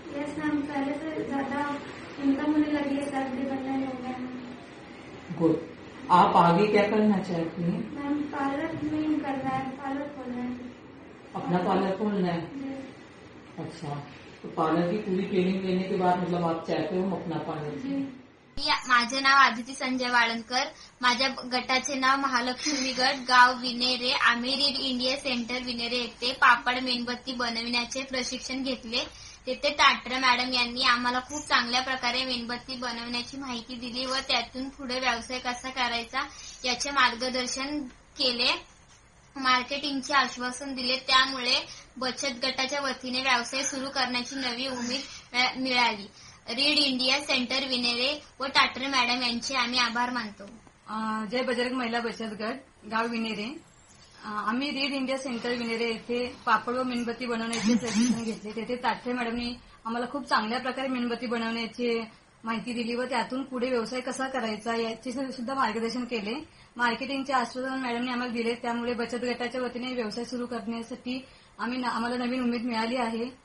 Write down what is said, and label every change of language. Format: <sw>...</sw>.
<en>yes ma'am,</en> <hi>पहले से ज्यादा इनकम होने लगी है, सेल्फ डिपेंडेंट हो गया। गुड। आप आगे क्या करना चाहती हैं? मैम पार्लर में कर रहा है, पार्लर खोल रहे हैं। अपना पार्लर खोलना है? अच्छा, तो पार्लर की पूरी ट्रेनिंग लेने के बाद मतलब आप चाहते हो अपना पार्लर?</hi> <mr>माझे नाव आदिती संजय वाळणकर। माझ्या गटाचे नाव महालक्ष्मी गट, गाव विनेरे। आम्ही रीड इंडिया सेंटर विनेरे येथे पापड मेणबत्ती बनविण्याचे प्रशिक्षण घेतले। तेथे टाटरे मॅडम यांनी आम्हाला खूप चांगल्या प्रकारे मेणबत्ती बनवण्याची माहिती दिली व त्यातून पुढे व्यवसाय कसा करायचा याचे मार्गदर्शन केले, मार्केटिंगचे आश्वासन दिले। त्यामुळे बचत गटाच्या वतीने व्यवसाय सुरू करण्याची नवी उमेद मिळाली। रीड इंडिया सेंटर विनेरे व टाटरे मॅडम यांचे आम्ही आभार मानतो। जय बजरंग महिला बचत गट, गाव विनेरे। आम्ही रीड इंडिया सेंटर विनेरे येथे पापड व मेणबत्ती बनवण्याचे प्रशिक्षण घेतले। तेथे टाटरे मॅडमनी आम्हाला खूप चांगल्या प्रकारे मेणबत्ती बनवण्याची माहिती दिली व त्यातून पुढे व्यवसाय कसा करायचा याचे सुद्धा मार्गदर्शन केले। मार्केटिंगचे आश्वासन मॅडमनी आम्हाला दिले, त्यामुळे बचत गटाच्या वतीने व्यवसाय सुरू करण्यासाठी आम्हाला नवीन उमेद मिळाली आहे।</mr>